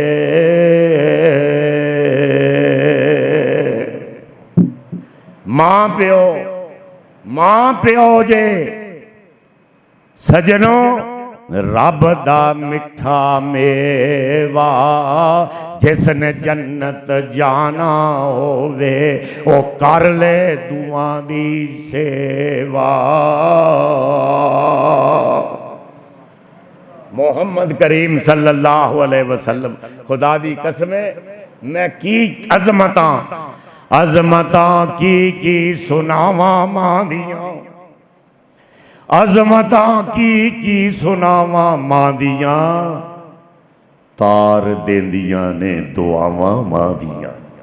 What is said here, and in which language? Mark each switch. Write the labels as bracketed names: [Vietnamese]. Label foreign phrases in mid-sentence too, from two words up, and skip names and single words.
[Punjabi] ماں پیو جے سجنو رب دا مٹھا میوہ، جس نے جنت جانا ہووے او کر لے دعا دی سیوا. محمد کریم [Arabic] صلى الله عليه وسلم [Punjabi] خدا دی قسمیں میں کی عظمتاں کی سناواں ماں دیاں، عظمتاں کی سناواں ماں دیاں. تار دیندیاں نے دعاواں ماں دیاں.